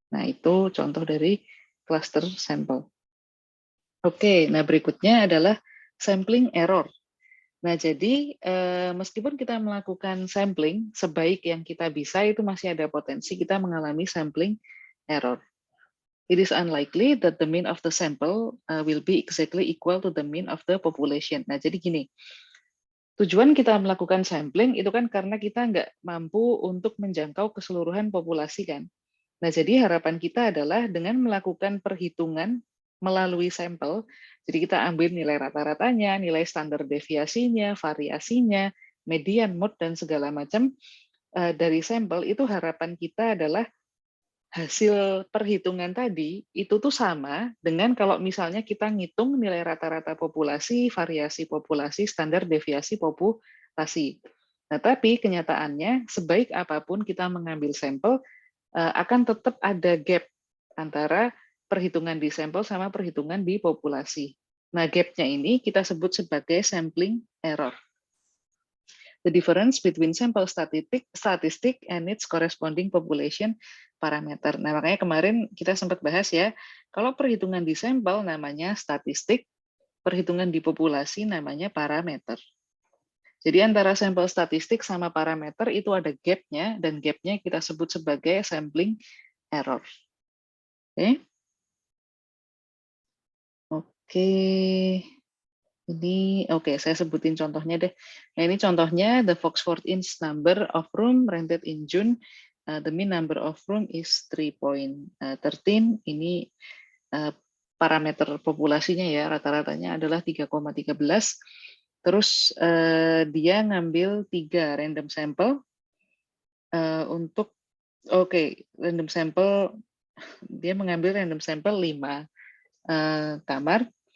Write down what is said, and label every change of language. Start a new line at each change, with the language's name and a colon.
Indonesian: Nah, itu contoh dari cluster sample. Oke, nah berikutnya adalah sampling error. Nah, jadi meskipun kita melakukan sampling sebaik yang kita bisa, itu masih ada potensi kita mengalami sampling error.
English: It is unlikely that the mean of the sample will be exactly equal to the mean of the population.
Indonesian: Nah, jadi gini, tujuan kita melakukan sampling itu kan karena kita nggak mampu untuk menjangkau keseluruhan populasi kan. Nah, jadi harapan kita adalah dengan melakukan perhitungan melalui sampel, jadi kita ambil nilai rata-ratanya, nilai standar deviasinya, variasinya, median, mode, dan segala macam dari sampel, itu harapan kita adalah hasil perhitungan tadi itu tuh sama dengan kalau misalnya kita ngitung nilai rata-rata populasi, variasi populasi, standar deviasi populasi. Nah, tapi kenyataannya sebaik apapun kita mengambil sampel, akan tetap ada gap antara perhitungan di sampel sama perhitungan di populasi. Nah, gapnya ini kita sebut sebagai sampling error.
English: The difference between sample statistic and its corresponding population parameter.
Indonesian: Nah, makanya kemarin kita sempat bahas ya, kalau perhitungan di sampel namanya statistik, perhitungan di populasi namanya parameter. Jadi antara sampel statistik sama parameter itu ada gap-nya, dan gap-nya kita sebut sebagai sampling error. Oke. Ini oke, saya sebutin contohnya deh. Nah, ini contohnya
English: the Foxford Inns number of room rented in June. The mean number of room is 3.13.
Indonesian: Ini parameter populasinya ya, rata-ratanya adalah 3,13. Terus dia ngambil 3 random sampel untuk random sampel, dia mengambil random sampel 5 kamar.